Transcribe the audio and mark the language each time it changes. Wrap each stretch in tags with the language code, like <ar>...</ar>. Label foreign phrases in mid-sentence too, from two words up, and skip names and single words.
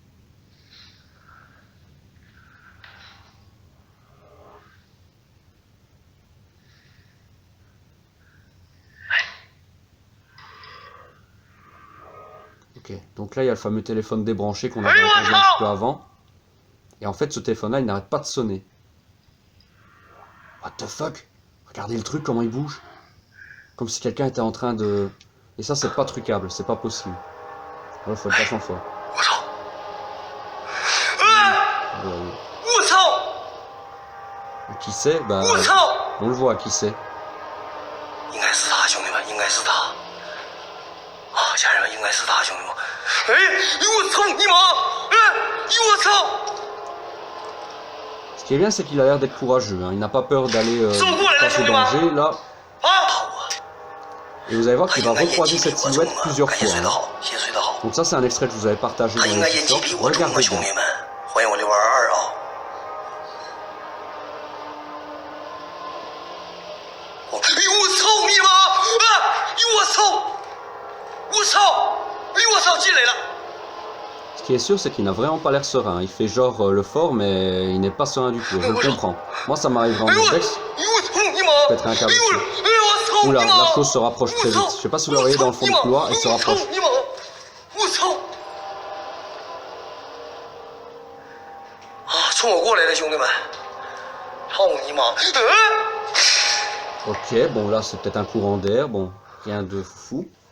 <fr>Ok, donc là il y a le fameux téléphone débranché qu'on avait entendu un petit peu avant. Et en fait ce téléphone là il n'arrête pas de sonner.</fr> <en>What the fuck?</en> <fr>Regardez le truc, comment il bouge. Comme si quelqu'un était en train de... Et ça c'est pas trucable, c'est pas possible. Alors faut être vachement fort. Qui c'est? Bah, on le voit, qui c'est?</fr> <zh>应该是他，兄弟们，应该是他。啊，家人们，应该是他，兄弟们。哎，我操你妈！哎，我操！</zh> <fr>Ce qui est bien, c'est qu'il a l'air d'être courageux. Hein. Il n'a pas peur d'aller face au danger, là. Et vous allez voir qu'il va recroiser cette silhouette plusieurs fois. Hein. Donc ça, c'est un extrait que je vous avais partagé dans les TikTok. Regardez bien.</fr> <zh>欢迎我622啊！哎呦我操你妈！啊！我操！我操！哎呦我操！进来了！</zh> <fr>Ce qui est sûr, c'est qu'il n'a vraiment pas l'air serein. Il fait genre le fort, mais il n'est pas serein du tout. Je le comprends. Moi, ça m'arrive en urbex. Peut-être un cas dessus. Oula, la chose se rapproche très vite. Je sais pas si vous le voyez dans le fond du couloir, il se rapproche. Ok, bon là c'est peut-être un courant d'air, bon, rien de fou.</fr>